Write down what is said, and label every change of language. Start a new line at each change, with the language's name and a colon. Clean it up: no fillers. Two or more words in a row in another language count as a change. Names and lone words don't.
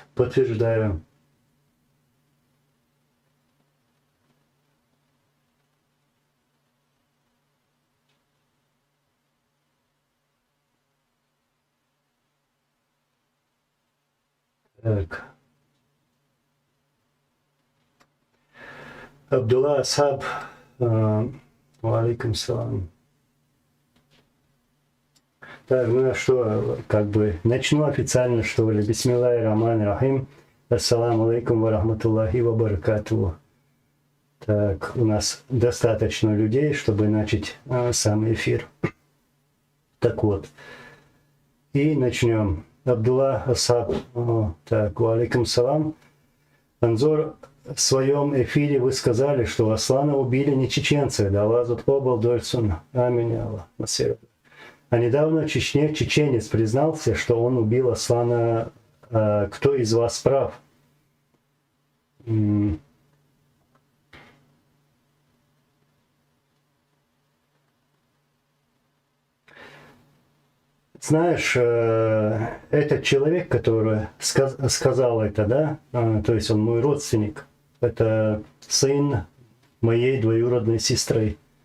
Russian: Подтверждаю. Так. Абдулла Асхаб.
Arabic: وعليكم السلام.
Russian: Так, ну что, как бы начну официально, что ли.
Arabic: بسم الله الرحمن الرحيم. السلام عليكم ورحمة الله وبركاته.
Russian: Так, у нас достаточно людей, чтобы начать сам эфир. Так вот, и начнем. Абдулла Асаб, так,
Arabic: وعليكم السلام.
Russian: Анзор, в своем эфире вы сказали, что Аслана убили не чеченцы, да Аллах Зутхобал Дольцун.
Arabic: آمين الله.
Russian: А недавно в Чечне чеченец признался, что он убил Аслана. Кто из вас прав? Знаешь, этот человек, который сказал это, да, то есть он мой родственник, это сын моей двоюродной сестры.